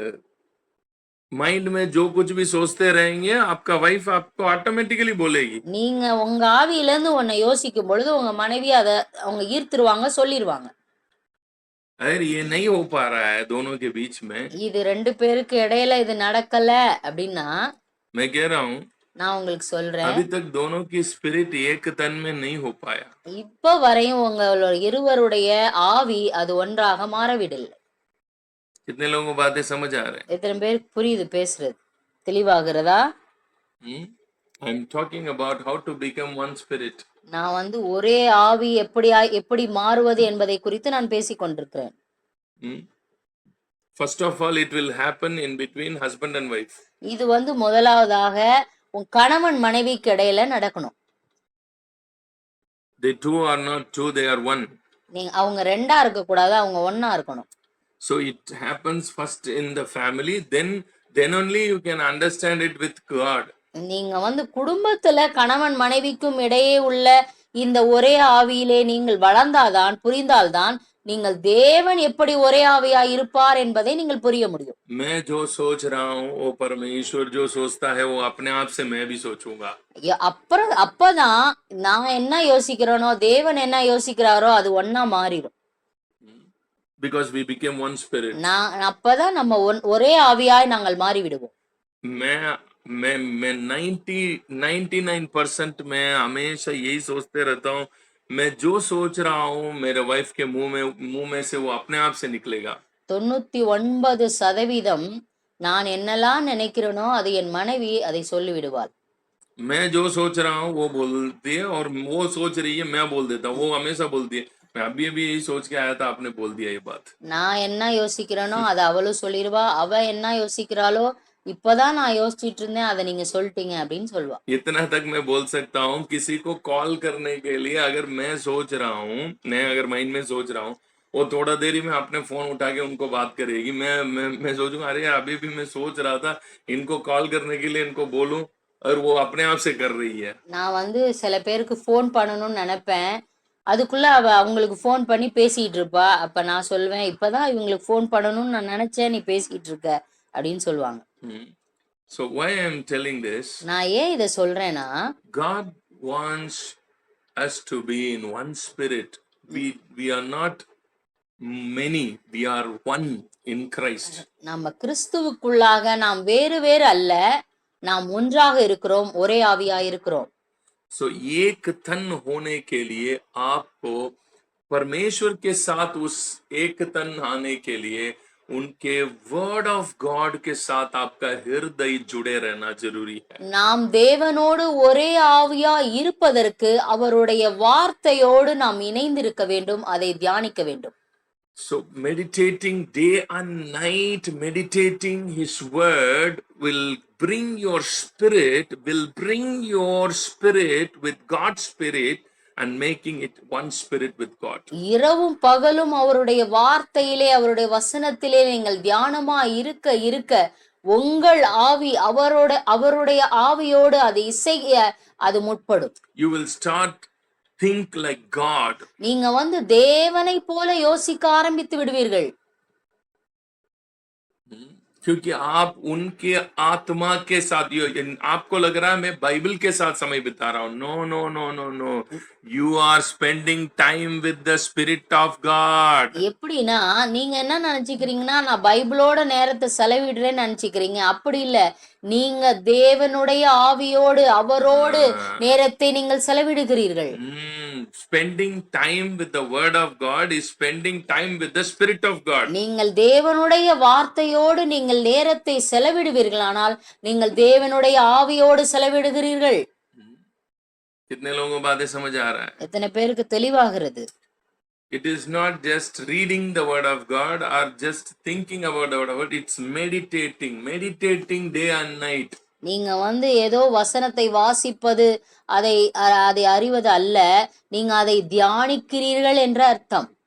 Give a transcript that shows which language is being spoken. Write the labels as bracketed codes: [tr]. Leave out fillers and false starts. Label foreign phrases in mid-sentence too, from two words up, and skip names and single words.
[hi] आप माइंड में जो कुछ भी सोचते रहेंगे आपका वाइफ आपको ऑटोमेटिकली बोलेगी। [ta] நீங்க உங்க ஆவியில இருந்து ஒன்ன யோசிக்கும் பொழுது உங்க மனைவி அத அவங்க ஈர்த்துருவாங்க, சொல்லிருவாங்க. [hi] अगर ये नहीं हो पा रहा है दोनों के बीच में, [ta] இது 2 பேருக்கு இடையில இது நடக்கல அப்படின்னா, [hi] मैं कह रहा हूं [ta] நான் உங்களுக்கு சொல்றேன், [hi] अभी तक दोनों की स्पिरिट एक तन में नहीं हो पाया। [ta] இப்ப வரையும் உங்களோட இருவருடைய ஆவி அது ஒன்றாக மாறவிடவில்லை. [hi] कितने लोगों को बातें समझ आ रहे [ta] எத்தனை பேருக்கு புரியுது பேசுறது? தெளிவாகிறதா? [hi] हैं? [en] I am talking about how to become one spirit. [ta] நான் வந்து ஒரே ஆவி எப்படி மாறுவது என்பதை குறித்து நான் பேசிக் கொண்டிருக்கிறேன். [en] first of all it will happen in between husband and wife. [ta] இது வந்து முதலாவதாக உன் கணவன் மனைவிக்கு இடையில நடக்கணும். [en] They two are not two, they are one. [ta] நீங்க அவங்க ரெண்டா இருக்க கூடாது, அவங்க ஒண்ணா இருக்கணும். [en] So it happens first in the family, then only you can understand it with God. [ta] நீங்க வந்து குடும்பத்துல கணவன் மனைவிக்கும் இடையே உள்ள இந்த ஒரே ஆவியிலே நீங்கள் வளர்ந்தால்தான், புரிந்தால்தான் நீங்கள் தேவன் எப்படி ஒரே ஆவியா இருப்பார் என்பதை நீங்கள் புரிய முடியும். [hi] मैं जो सोच रहा हूँ वो परमेश्वर जो सोचता है वो अपने आप से मैं भी सोचूंगा। [ta] அப்பதான் நான் என்ன யோசிக்கிறேனோ தேவன் என்ன யோசிக்கிறாரோ அது ஒண்ணா மாறிடும். [en] Because we became one spirit. [ta] அப்பதான் நம்ம ஒரே ஆவியாய் நாங்கள் மாறி விடுவோம். [hi] मैं 99% मैं हमेशा यही सोचते रहता हूँ, मैं जो सोच रहा हूँ मेरे वाइफ के मुंह में से वो अपने आप से निकलेगा। [ta] 99% நான் என்னெல்லாம் நினைக்கிறேனோ அது என் மனைவி அதை சொல்லி விடுவாள். [hi] मैं जो सोच रहा हूँ वो बोलती है और वो सोच रही है मैं बोल देता हूँ, वो हमेशा बोलती है। मैं अभी यही सोच के आया था, आपने बोल दिया ये बात। [ta] நான் என்ன யோசிக்கிறேனோ அதை அவளும் சொல்லிடுவா, அவ என்ன யோசிக்கிறாளோ இப்பதான் நான் யோசிச்சுட்டு இருந்தேன் அதை நீங்க சொல்லிட்டீங்க அப்படின்னு சொல்லுவா. [hi] इतना तक मैं बोल सकता हूँ, किसी को कॉल करने के लिए अगर मैं सोच रहा हूँ, मैं अगर माइंड में सोच रहा हूँ, वो थोड़ा देरी में अपने फोन उठा के उनको बात करेगी। मैं सोचूंगा अरे अभी भी मैं सोच रहा था इनको कॉल करने के लिए, इनको बोलूं, और वो अपने आप से कर रही है। [ta] நான் வந்து சில பேருக்கு ஃபோன் பண்ணணும்னு நினைப்பேன், அதுக்குள்ள அவ அவங்களுக்கு ஃபோன் பண்ணி பேசிட்டு இருப்பா. அப்ப நான் சொல்வேன் இப்பதான் இவங்களுக்கு ஃபோன் பண்ணணும்னு நான் நினைச்சேன், நீ பேசிட்டு இருக்க அப்படின்னு சொல்லுவாங்க. [en] So why I am telling this? [ta] நான் ஏன் இதை சொல்றேன்னா, [en] God wants us to be in one spirit. We are not many, we are one in Christ. [ta] நம்ம கிறிஸ்துவுக்குள்ளாக நாம் வேறு வேறு அல்ல, நாம் ஒன்றாக இருக்கிறோம், ஒரே ஆவியா இருக்கிறோம். [hi] So एक तन होने के लिए आपको परमेश्वर के साथ उस एक तन आने के लिए उनके [en] word of God [hi] के साथ आपका हृदय जुड़े रहना जरूरी है। [ta] நாம் தேவனோடு ஒரே ஆவியா இருப்பதற்கு அவருடைய வார்த்தையோடு நாம் இணைந்திருக்க வேண்டும், அதை தியானிக்க வேண்டும். [en] So meditating day and night, meditating his word will bring your spirit with God's spirit and making it one spirit with God. [ta] இரவும் பகலும் அவருடைய வார்த்தையிலே அவருடைய வசனத்திலே நீங்கள் தியானமா இருக்க இருக்க உங்கள் ஆவி அவருடைய ஆவியோடு அது இசைய அது முற்படும். [en] You will start think like God. [ta] நீங்க வந்து தேவனை போல யோசிக்க ஆரம்பித்து விடுவீர்கள். [hi] क्योंकि आप उनके आत्मा के साथ, आपको लग रहा है मैं बाइबल के साथ समय बिता रहा हूं। [en] no no no no no, you are spending time with the spirit of God. [ta] எப்படின்னா நீங்க என்ன நினைச்சுக்கிறீங்கன்னா நான் பைபிளோட நேரத்தை செலவிடுறேன்னு நினைச்சுக்கிறீங்க. அப்படி இல்ல, நீங்க தேவனுடைய ஆவியோடு அவரோடு நேரத்தை நீங்கள் செலவிடுகிறீர்கள். [en] Spending time with the word of God is spending time with the spirit of God. [ta] நீங்கள் தேவனுடைய வார்த்தையோடு நீங்கள் நேரத்தை செலவிடுவீர்களானால் நீங்கள் தேவனுடைய ஆவியோடு செலவிடுகிறீர்கள். [hi] कितने लोगों को बातें समझ आ रहा है? [ta] எத்தனை பேருக்கு தெளிவாகிறது? [en] It is not just reading the word of God or just thinking about the word of God, it's meditating day and night. [ta] நீங்க வந்து ஏதோ வசனத்தை வாசிப்பது அதை அறிவது அல்ல, நீங்க அதை தியானிக்கிறீர்கள் என்ற அர்த்தம்.